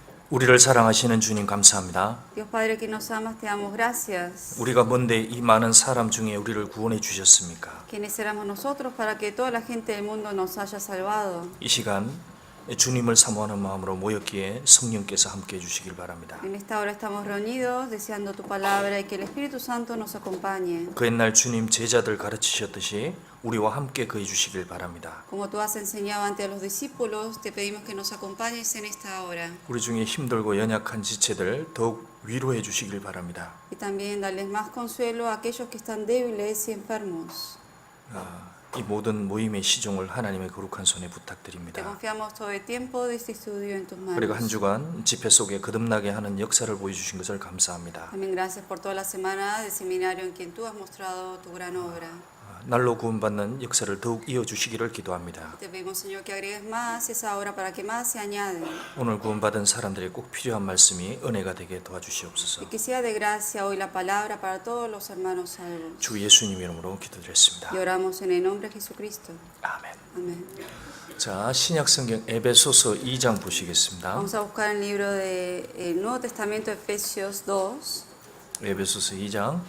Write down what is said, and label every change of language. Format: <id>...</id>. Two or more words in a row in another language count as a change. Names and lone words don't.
<ko>우리를 사랑하시는 주님 감사합니다.</ko> <es>Dios Padre que nos amas, te damos gracias.</es> <ko>우리가 뭔데 이 많은 사람 중에 우리를 구원해 주셨습니까?</ko> <es>¿Quiénes éramos nosotros para que toda la gente del mundo nos haya salvado?</es> <ko>이 시간 주님을 사모하는 마음으로 모였기에 성령께서 함께 해 주시길 바랍니다.</ko> <es>En esta hora estamos reunidos deseando tu palabra y que el Espíritu Santo nos acompañe.</es> <ko>그 옛날 주님 제자들 가르치셨듯이 우리와 함께 거해 주시길 바랍니다.</ko> <es>Como tú has enseñado ante los discípulos, te pedimos que nos acompañes en esta hora.</es> <ko>우리 중에 힘들고 연약한 지체들 더욱 위로해 주시길 바랍니다.</ko> <es>Y también darles más consuelo a aquellos que están débiles y enfermos.</es> <ko>이 모든 모임의 시종을 하나님의 거룩한 손에</ko> <es>Te</es> <ko>부탁드립니다.</ko> <es>confiamos todo el tiempo de este estudio en tus</es> <ko>그리고 한</ko> <es>manos.</es> <ko>주간 집회 속에 거듭나게 하는 역사를 보여주신 것을 감사합니다.</ko> <es>También gracias por toda la semana del seminario en quien tú has mostrado tu gran obra.</es> <ko>날로 구원받는 역사를 더욱 이어주시기를 기도합니다.</ko> <es>Te pedimos, Señor, que agregues más esa obra para que más se añade.</es> <ko>오늘 구원받은 사람들이 꼭 필요한 말씀이 은혜가 되게 도와주시옵소서.</ko> <es>Y que sea de gracia hoy la palabra para todos los hermanos salvos.</es> <ko>주 예수님 이름으로 기도드렸습니다.</ko> <es>Y oramos en el nombre de Jesucristo.</es> <ko>아멘.</ko> <es>Amén.</es> <ko>자, 신약 성경 에베소서 2장 보시겠습니다.</ko> <es>Vamos a buscar el libro del Nuevo Testamento, Efesios 2.</es> <ko>에베소서 2장</ko>